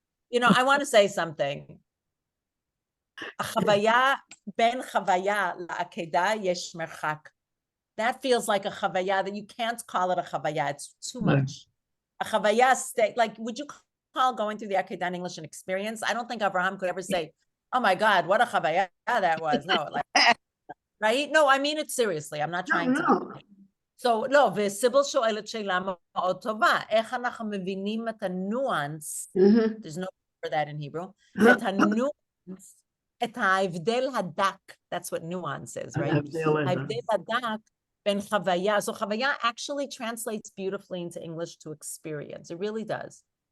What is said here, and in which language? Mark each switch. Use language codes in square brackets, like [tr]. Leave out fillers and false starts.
[en] you know, I want to say something. [he] החוויה, בין חוויה לעקדה יש מרחק. [en] That feels like a חוויה that you can't call it a חוויה. It's too much. A חוויה state, like, would you call going through the Akedah in English an experience? I don't think Abraham could ever say, oh my God, what a חוויה that was. No, like, right? No, I mean it seriously. I'm not trying to. So, [he] לא, וסיבל שואלת שאלה מאוד טובה. איך אנחנו מבינים את הניואנס, [en] there's no word for that in Hebrew, [he] את הניואנס, את ההבדל הדק, [en] that's what nuance is, right? [he] ההבדל הדק בין חוויה. [en] So חוויה actually translates beautifully into English to experience. It really does.